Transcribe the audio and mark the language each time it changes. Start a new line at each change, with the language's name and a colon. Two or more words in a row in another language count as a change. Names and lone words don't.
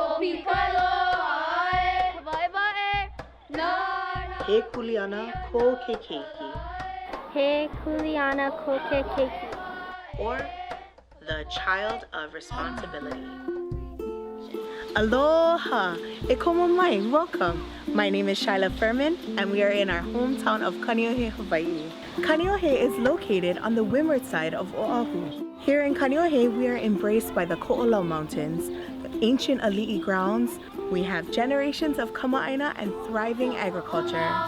Hawaiian: He Kuleana Ko Ke Keiki, He Kuleana Ko Ke Keiki,
English: or the child of responsibility.
Hawaiian: Aloha! E komo mai,
English: welcome! My name is Shyla Furman, and we are in our hometown of Kaneohe, Hawaii. Kaneohe is located on the windward side of Oahu. Here in Kaneohe, we are embraced by the Ko'olau Mountains, the ancient ali'i grounds. We have generations of kama'aina and thriving agriculture.